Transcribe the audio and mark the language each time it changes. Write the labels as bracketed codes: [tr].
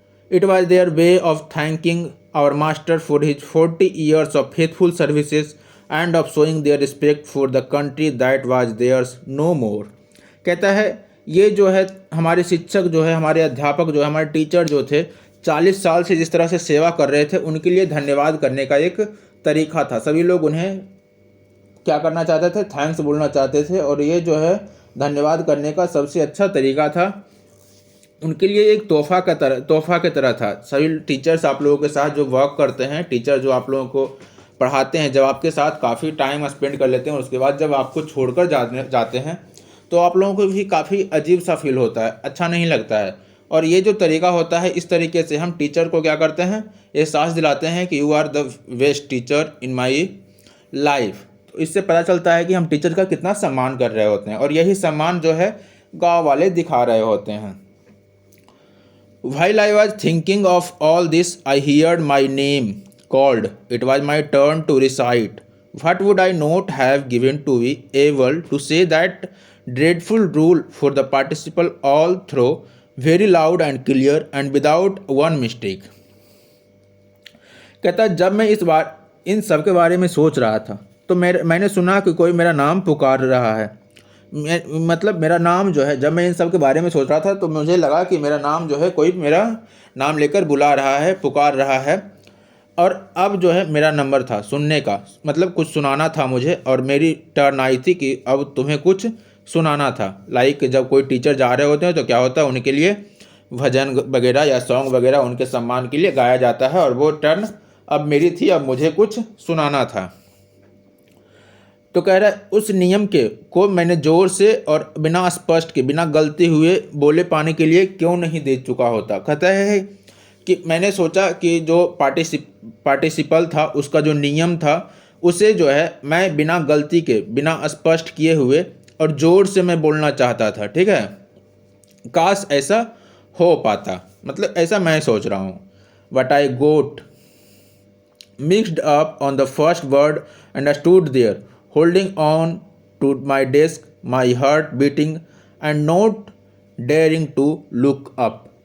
[en] It was their way of thanking our master for his 40 years of faithful services and of showing their respect for the country that was theirs no more। [hi] कहता है ये जो है हमारे शिक्षक जो है, हमारे अध्यापक जो है, हमारे टीचर जो थे 40 साल से जिस तरह से सेवा कर रहे थे, उनके लिए धन्यवाद करने का एक तरीका था। सभी लोग उन्हें क्या करना चाहते थे, थैंक्स बोलना चाहते थे, और ये जो है धन्यवाद करने का सबसे अच्छा तरीका था, उनके लिए एक तोहफा के तरह था। सभी टीचर्स आप लोगों के साथ जो वर्क करते हैं, टीचर जो आप लोगों को पढ़ाते हैं, जब आपके साथ काफ़ी टाइम स्पेंड कर लेते हैं, उसके बाद जब आपको छोड़कर जाते हैं तो आप लोगों को भी काफ़ी अजीब सा फील होता है, अच्छा नहीं लगता है। और ये जो तरीका होता है, इस तरीके से हम टीचर को क्या करते हैं, एहसास दिलाते हैं कि [en] You are the best teacher in my life. [hi] तो इससे पता चलता है कि हम टीचर का कितना सम्मान कर रहे होते हैं, और यही सम्मान जो है गाँव वाले दिखा रहे होते हैं। [en] While I was thinking of all this, I heard my name called. It was my turn to recite. What would I not have given to be able to say that dreadful rule for the participle all through, very loud and clear and without one mistake? [hi] कहता जब मैं इस बार इन सब के बारे में सोच रहा था तो मैंने सुना कि कोई मेरा नाम पुकार रहा है। मतलब मेरा नाम जो है, जब मैं इन सब के बारे में सोच रहा था तो मुझे लगा कि मेरा नाम जो है, कोई मेरा नाम लेकर बुला रहा है, पुकार रहा है। और अब जो है मेरा नंबर था सुनने का, मतलब कुछ सुनाना था मुझे, और मेरी टर्न आई थी कि अब तुम्हें कुछ सुनाना था। लाइक जब कोई टीचर जा रहे होते हैं तो क्या होता है, उनके लिए भजन वगैरह या सॉन्ग वगैरह उनके सम्मान के लिए गाया जाता है, और वो टर्न अब मेरी थी, अब मुझे कुछ सुनाना था। तो कह रहा है उस नियम को मैंने जोर से और बिना स्पष्ट के, बिना गलती हुए बोले पाने के लिए क्यों नहीं दे चुका होता। कहता है कि मैंने सोचा कि जो पार्टिसिपल था, उसका जो नियम था, उसे जो है मैं बिना गलती के, बिना स्पष्ट किए हुए और जोर से मैं बोलना चाहता था। ठीक है, काश ऐसा हो पाता, मतलब ऐसा मैं सोच रहा हूँ। [en] But I got mixed up on the first word and I stood there holding on to my desk, my heart beating and not daring to look up।